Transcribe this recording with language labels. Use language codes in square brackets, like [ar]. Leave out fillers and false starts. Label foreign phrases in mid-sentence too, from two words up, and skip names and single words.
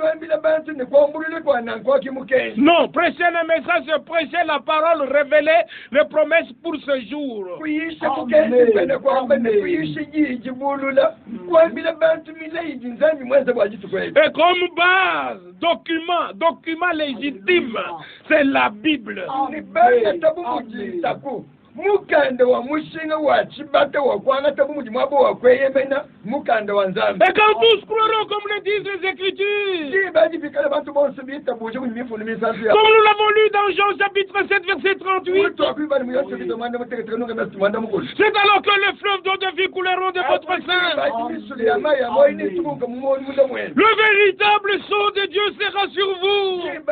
[fr] Non, prêcher le message, c'est prêcher la parole, révéler les promesses pour ce jour. Et comme base, document légitime, c'est la Bible. [lu] Mukanda wa mushinga wa chibata wa kwanga tabu muji mwabo wa kweyemena mukanda wa nzambe. [fr] Et quand tous croiront comme le disent les Écritures, comme nous l'avons lu dans Jean chapitre 7 verset 38, c'est alors que les fleuves d'eau de vie couleront de votre sein. Le véritable sceau de Dieu sera sur vous.